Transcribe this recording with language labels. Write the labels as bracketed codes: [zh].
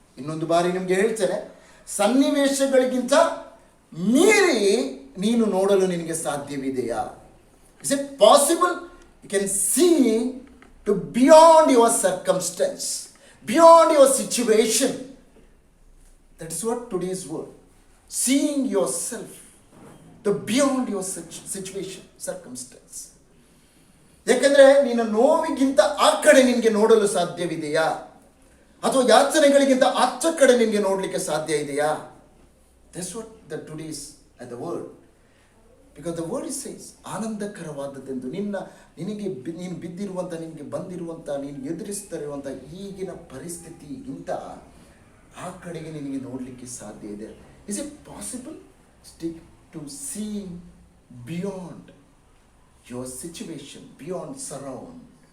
[kn] ಇನ್ನೊಂದು ಬಾರಿ ನಿಮಗೆ ಹೇಳ್ತೇನೆ, ಸನ್ನಿವೇಶಗಳಿಗಿಂತ ಮೀರಿ ನೀನು ನೋಡಲು ನಿನಗೆ ಸಾಧ್ಯವಿದೆಯಾ? [en] Is it possible? You can see to beyond your circumstances, beyond your situation. That is what today's word. Seeing yourself, the beyond your situation, circumstance. [kn] ಯಾಕಂದ್ರೆ ನಿನ್ನ ನೋವಿಗಿಂತ ಆ ಕಡೆ ನಿನಗೆ ನೋಡಲು ಸಾಧ್ಯವಿದೆಯಾ, ಅಥವಾ ಯಾಚನೆಗಳಿಗಿಂತ ಆಚ ಕಡೆ ನಿನಗೆ ನೋಡಲಿಕ್ಕೆ ಸಾಧ್ಯ ಇದೆಯಾ? [en] That's what the today's at the word. Because the word says [kn] ಆನಂದಕರವಾದದ್ದೆಂದು ನಿನಗೆ ನೀನು ಬಿದ್ದಿರುವಂಥ, ನಿನಗೆ ಬಂದಿರುವಂಥ, ನೀನು ಎದುರಿಸ್ತಾ ಇರುವಂಥ ಈಗಿನ ಪರಿಸ್ಥಿತಿಗಿಂತ ಆ ಕಡೆಗೆ ನಿನಗೆ ನೋಡಲಿಕ್ಕೆ ಸಾಧ್ಯ ಇದೆ. [en] Is it possible to seeing beyond your situation, beyond surround?